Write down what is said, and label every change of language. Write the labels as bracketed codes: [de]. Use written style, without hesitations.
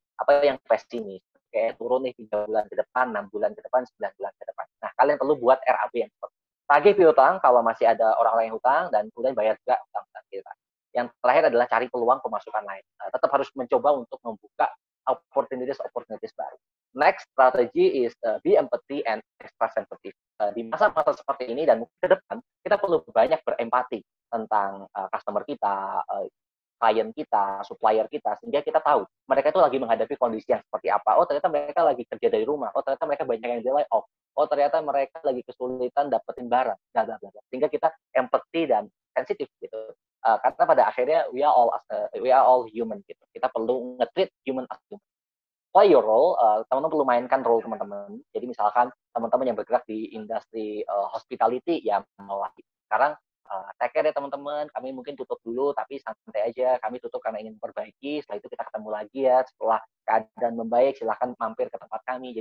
[id] Atau yang pesimis, kayak turun nih 3 bulan ke depan, 6 bulan ke depan, 9 bulan ke depan. Nah, kalian perlu buat RAB yang seperti tagih piutang kalau masih ada orang-orang yang hutang dan kemudian bayar juga utang kita. Yang terakhir adalah cari peluang pemasukan lain. Tetap harus mencoba untuk membuka opportunities baru. [en] Next strategy is be empathy and extra sensitive. [id] Di masa-masa seperti ini dan mungkin ke depan, kita perlu banyak berempati tentang customer kita, klien kita, supplier kita, sehingga kita tahu mereka itu lagi menghadapi kondisi yang seperti apa. Oh, ternyata mereka lagi kerja dari rumah. Oh, ternyata mereka banyak yang di layoff. Oh, ternyata mereka lagi kesulitan dapetin barang. Bla, bla, bla. Sehingga kita empathy dan sensitif gitu. Karena pada akhirnya [en] we are all human [id] gitu. Kita perlu nge-treat [en] human as human. Play your role, [id] teman-teman perlu mainkan role teman-teman. Jadi misalkan teman-teman yang bergerak di industri hospitality, ya mulai sekarang take care ya teman-teman, kami mungkin tutup dulu, tapi santai aja, kami tutup karena ingin memperbaiki, setelah itu kita ketemu lagi ya, setelah keadaan membaik, silahkan mampir ke tempat kami.